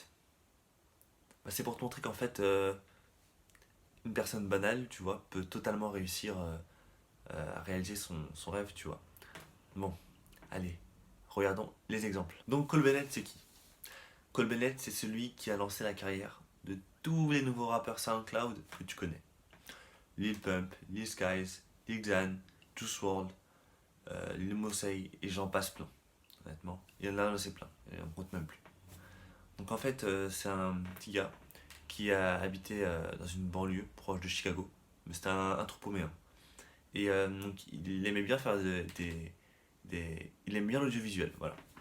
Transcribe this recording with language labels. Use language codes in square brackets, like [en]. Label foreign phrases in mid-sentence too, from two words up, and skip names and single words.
[fr] C'est pour te montrer qu'en fait, une personne banale, tu vois, peut totalement réussir à réaliser son rêve, tu vois. Bon, allez, regardons les exemples. Donc Cole Bennett, c'est qui? Cole Bennett, c'est celui qui a lancé la carrière de tous les nouveaux rappeurs SoundCloud que tu connais. Lil Pump, Lil Skies, Lil Xan, Juice WRLD, Lil Mosey et j'en passe plein. Honnêtement, il y en a assez plein, et on compte même plus. Donc en fait, c'est un petit gars qui a habité dans une banlieue proche de Chicago, mais c'était un tout paumé, hein. Et donc il aimait bien faire il aime bien l'audiovisuel, voilà.